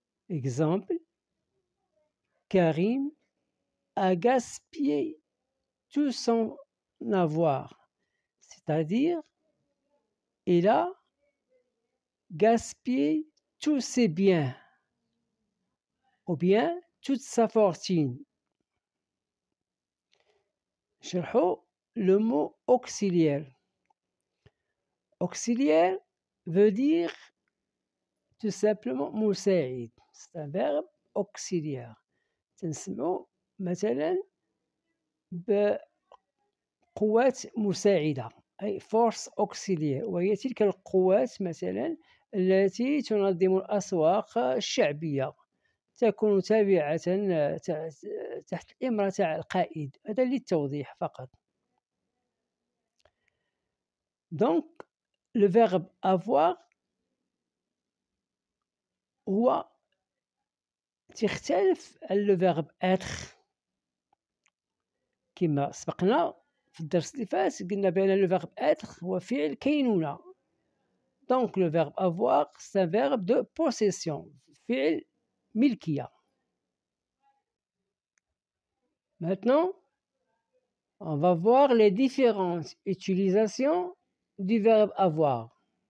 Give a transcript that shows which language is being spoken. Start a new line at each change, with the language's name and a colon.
French: Exemple, Karim a gaspillé tout son avoir, c'est-à-dire il a gaspillé tous ses biens ou bien toute sa fortune.
Arabic: شرحوا
French: le mot auxiliaire. Auxiliaire veut dire tout simplement مساعد. C'est un verbe auxiliaire.
Arabic: تنسمعوا مثلا بقوات مساعدة أي
French: force auxiliaire
Arabic: وهي تلك القوات مثلا التي تنظم الأسواق الشعبية تكون تابعة تحت الإمرة تاع القائد. هذا للتوضيح فقط.
French: Donc le verbe avoir
Arabic: هو تختلف عن
French: le verbe être.
Arabic: كما سبقنا في الدرس اللي فات قلنا بأن
French: le verbe être
Arabic: هو فعل كينونة.
French: Donc le verbe avoir c'est un verbe de possession.
Arabic: فعل ملكية.
French: Maintenant, on va voir les différentes utilisations du verbe avoir.